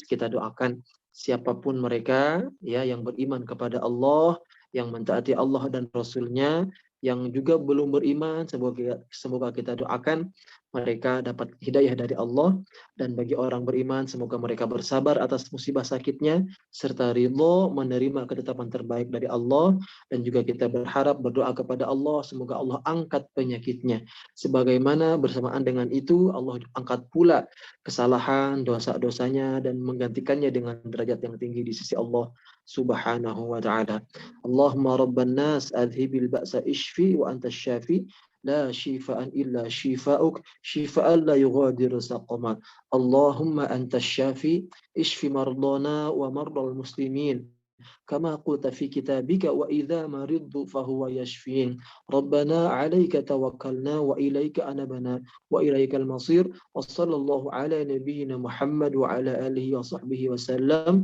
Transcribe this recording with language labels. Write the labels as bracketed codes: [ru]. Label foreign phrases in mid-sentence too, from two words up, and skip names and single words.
[id] Kita doakan siapapun mereka ya yang beriman kepada Allah, yang mentaati Allah dan Rasul-Nya, yang juga belum beriman, semoga kita doakan mereka dapat hidayah dari Allah, dan bagi orang beriman semoga mereka bersabar atas musibah sakitnya serta ridho menerima ketetapan terbaik dari Allah. Dan juga kita berharap berdoa kepada Allah semoga Allah angkat penyakitnya, sebagaimana bersamaan dengan itu Allah angkat pula kesalahan dosa-dosanya dan menggantikannya dengan derajat yang tinggi di sisi Allah [ar] سبحانه وتعالى. اللهم رب الناس أذهب البأس اشف وأنت الشافي لا شفاء إلا شفاؤك شفاء لا يغادر سقما. اللهم أنت الشافي اشف مرضانا ومرضى المسلمين كما قلت في كتابك وإذا مرضت فهو يشفين. ربنا عليك توكلنا وإليك أنبنا وإليك المصير. وصلى الله على نبينا محمد وعلى آله وصحبه وسلم.